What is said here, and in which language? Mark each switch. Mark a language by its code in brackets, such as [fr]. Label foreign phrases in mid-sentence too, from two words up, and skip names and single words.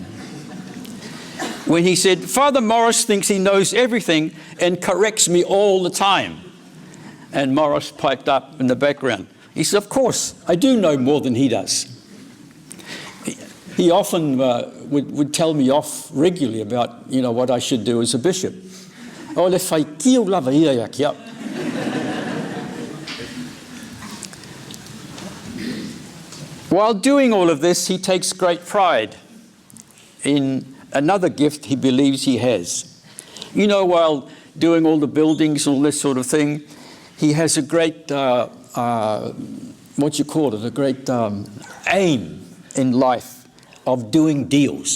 [en] When he said, "Father Maurice thinks he knows everything and corrects me all the time." And Maurice piped up in the background. He said, "Of course, I do know more than he does." He often would tell me off regularly about, what I should do as a bishop. [sm] Oh, le fai kio lava ia ia kia. [en] While doing all of this, he takes great pride in another gift he believes he has. While doing all the buildings and all this sort of thing, he has a great, a great aim in life of doing deals.